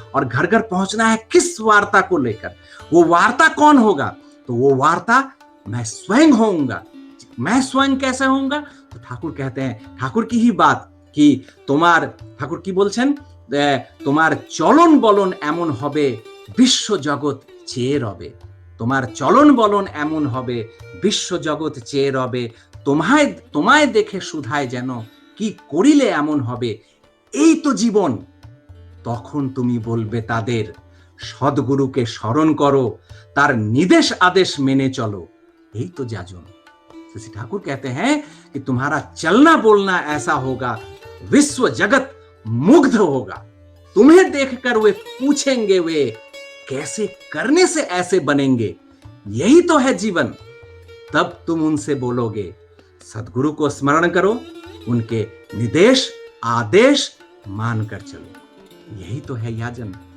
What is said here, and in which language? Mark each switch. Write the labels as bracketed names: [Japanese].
[Hindi] और घर घर पहुंचना है किस वार्ता को लेकर? वो वार्ता कौन होगा? तो वो वार्ता मैं स्वयं होऊंगा। मैं स्वयं कैसे होऊंगा? तो ठाकुर कहते हैं, ठाकुर की ही बात कि ठाकुर की बोलছেন, [Bangla] তোমার চলন বলন এমন হবে বিশ্ব জগৎ চেয়ে রবে। তোমার চলন বলন এমন হবে বিশ্ব জগৎ চেয়ে রবে। তোমায় তোমায় দেখে সুধায় যেন কি করিলে এমন হবে। এই তো জীবন। তখন তুমি বলবে তাদের, সদ্গুরুকে স্মরণ করো, তার নিदेश आदेश মেনে চলো। [Hindi] यही तो जाजून। श्री ठाकुर कहते हैं कि तुम्हारा चलना बोलना ऐसा होगा, विश्व जगत मुग्ध होगा। तुम्हें देखकर वे पूछेंगे, वे कैसे करने से ऐसे बनेंगे। यही तो है जीवन। तब तुम उनसे बोलोगे, सदगुरु को स्मरण करो, उनके निर्देश आदेश मानकर चलो। यही तो है याजन।